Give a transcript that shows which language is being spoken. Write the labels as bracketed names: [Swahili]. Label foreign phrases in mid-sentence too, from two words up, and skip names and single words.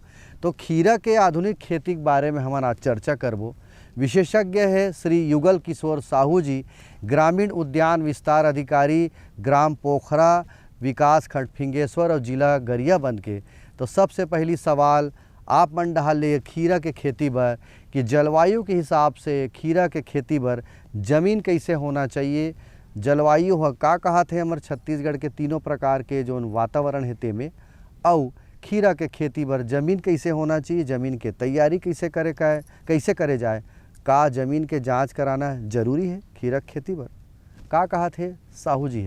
[Chhattisgarhi] तो खीरा के आधुनिक खेती के बारे में हम आज चर्चा करबो। विशेषज्ञ है श्री युगल किशोर साहू जी, ग्रामीण उद्यान विस्तार अधिकारी, ग्राम पोखरा, विकास खंड फिंगेश्वर और जिला गरियाबंद के। तो सबसे पहली सवाल आप मन डहाल ले खीरा के खेती बर कि जलवायु के हिसाब से खीरा के खेती बर जमीन कैसे होना चाहिए, जलवायु ह का कहत है हमारे छत्तीसगढ़ के तीनों प्रकार के जो वातावरण है ते में, और खीरा के खेती बर जमीन कैसे होना चाहिए, जमीन के तैयारी कैसे करे जाए, का जमीन के जांच कराना जरूरी है खीरा खेती बर, का कहत है साहू जी है।